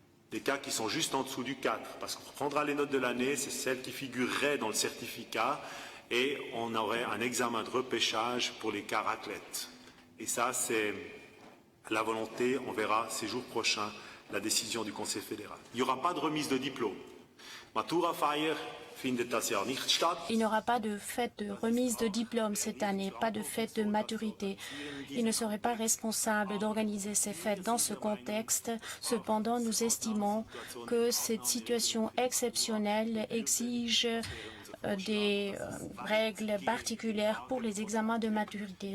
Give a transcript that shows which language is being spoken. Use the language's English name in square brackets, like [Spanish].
[French] Des cas qui sont juste en dessous du 4, parce qu'on prendra les notes de l'année, c'est celles qui figureraient dans le certificat, et on aurait un examen de repêchage pour les cas raclette. Et ça, c'est la volonté, on verra ces jours prochains la décision du Conseil fédéral. Il n'y aura pas de remise de diplôme. [German] Maturafeier findet das Jahr nicht statt. [French] Il n'y aura pas de fête de remise de diplôme cette année, pas de fête de maturité. Il ne serait pas responsable d'organiser ces fêtes dans ce contexte. Cependant, nous estimons que cette situation exceptionnelle exige des règles particulières pour les examens de maturité.